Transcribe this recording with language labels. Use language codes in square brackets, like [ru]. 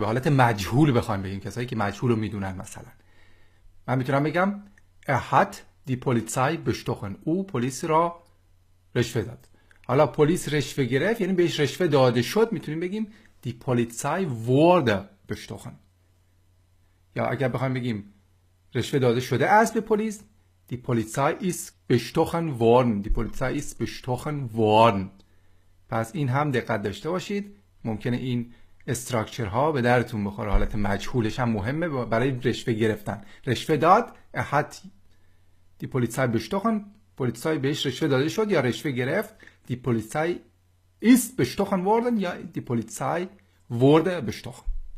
[fa] به حالت مجهول بخوایم بگیم، کسایی که مجهول رو میدونن، مثلا من میتونم بگم [de] hat die Polizei bestochen، [fa] او پلیس را رشوه داد. حالا پلیس رشوه گرفت یعنی بهش رشوه داده شد، میتونیم بگیم [de] die Polizei wurde bestochen. [fa] یا اگر بخوایم بگیم رشوه داده شده است به پلیس، [de] die Polizei ist bestochen worden. Die Polizei ist bestochen worden. [fa] پس این هم دقت داشته باشید، ممکنه این استراکچر ها به درتون بخوره. حالت مجهولش هم مهمه برای رشوه گرفتن. رشوه داد، [de] hat die Polizei bestochen، [fa] پلیسای بهش رشوه داده شد یا رشوه گرفت. [de] die Polizei ist bestochen worden یا die Polizei wurde bestochen.